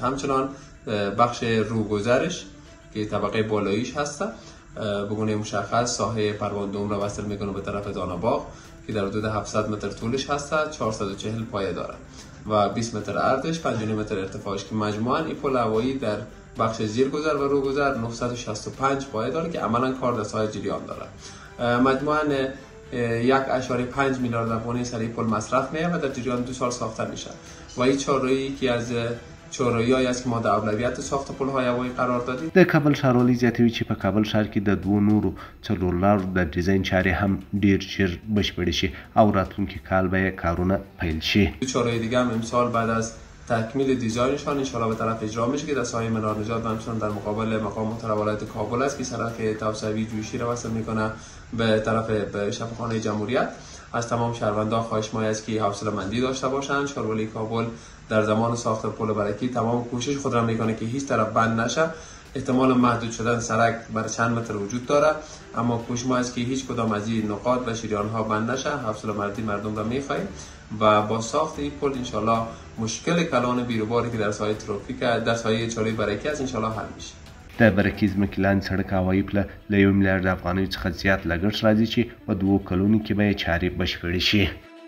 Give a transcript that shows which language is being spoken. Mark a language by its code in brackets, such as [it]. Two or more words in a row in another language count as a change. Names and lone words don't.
[fa] همچنان بخش روگذرش که طبقه بالاییش هست به گونه مشخص ساحه پروان را وصل میکنه به طرف داناباغ که در حدود 700 متر طولش هست، 440 پایه داره و 20 متر عرضش، 5.5 متر ارتفاعش که مجموعاً این پل هوایی در بخش زیرگذر و روگذر 965 پایه داره که عملاً کار دست‌های جریان داره. مجموعاً 1.5 میلیارد افغانی سر این پل مصرف میشه و در جریان 2 سال ساخته میشه و این چهارراهی که از چهارراهی است که ما در اولویت ساخت پل‌های هوایی قرار دادیم. [ps] د کابل ښاروالۍ زیاتوي چې په کابل ښار کې د 2 نورو څلورلارو د ډیزاین چارې هم ډیر ژر بشپړې شي او راتلونکي کال به کارونه پیل شي. [fa] چهارراه دیگه هم امسال بعد از تکمیل دیزاینشان انشالله به طرف اجرا میشه که در سایه منار نژاد و همچنان در مقابل مقام محترم ولایت کابل است که سرک توسعوی جویشی را وصل میکنه به طرف شفاخانه جمهوریت. از تمام شهروندان خواهش ما است که حوصله مندی داشته باشند. شورولی کابل در زمان ساخت پل برکی تمام کوشش خود را میکنه که هیچ طرف بند نشه. احتمال محدود شدن سرک بر چند متر وجود داره، اما کوشش ما است که هیچ کدام از این نقاط و شریان ها بند نشه. حوصله مندی مردم را میخواهیم و با ساخت این پل انشالله مشکل کلان بیروباری که در سایه ترافیک در سایه چهارراه برکی است انشالله حل میشه. [ps] د برکي ځمکې لاندې سړک هوایي پله له 1 میلیارډ افغانیو څخه زیات لګښت راځي چې په 2 کلونو کې به یې چارې بشپړې شي.